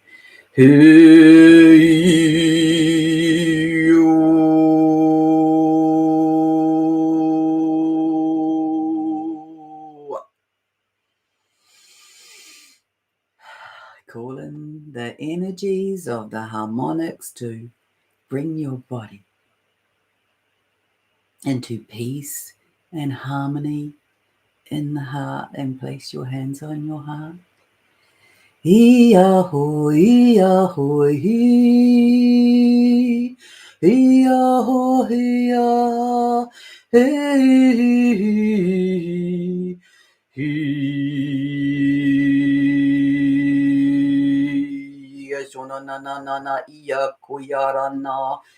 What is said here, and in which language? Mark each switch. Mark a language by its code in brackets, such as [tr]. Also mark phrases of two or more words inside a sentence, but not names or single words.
[en] Call in the energies of the harmonics to bring your body into peace and harmony in the heart, and place your hands on your heart. Ee-ah-ho, ee-ah-ho, ee. Ee-ah-ho, ee-ah, ee. Na iya kuyarana.